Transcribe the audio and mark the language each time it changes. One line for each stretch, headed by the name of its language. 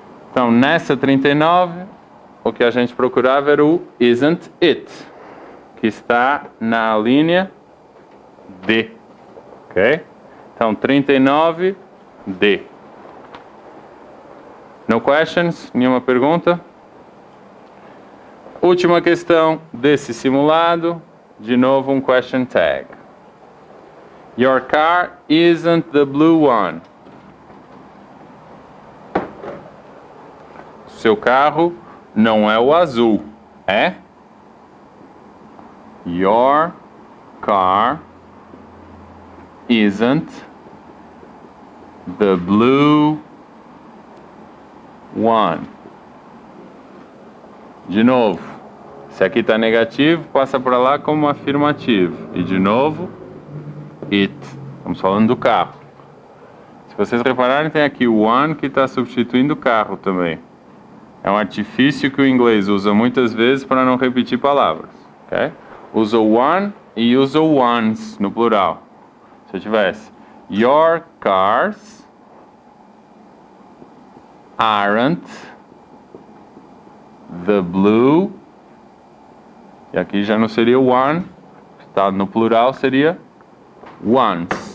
Portuguese: Então, nessa 39, o que a gente procurava era o isn't it, que está na linha D. Ok? Então, 39, D.
English: No questions?
Portuguese: Nenhuma pergunta? Última questão desse simulado. De novo, um question tag.
English: Your car isn't the blue one.
Portuguese: Seu carro não é o azul, é?
English: Your car isn't the blue one.
Portuguese: De novo, se aqui está negativo, passa para lá como afirmativo. E de novo, it. Estamos falando do carro. Se vocês repararem, tem aqui o one que está substituindo o carro também. É um artifício que o inglês usa muitas vezes para não repetir palavras. Okay? Usa o one e usa o ones no plural. Se eu tivesse
English: your cars aren't the blue.
Portuguese: E aqui já não seria one. Está no plural, seria ones.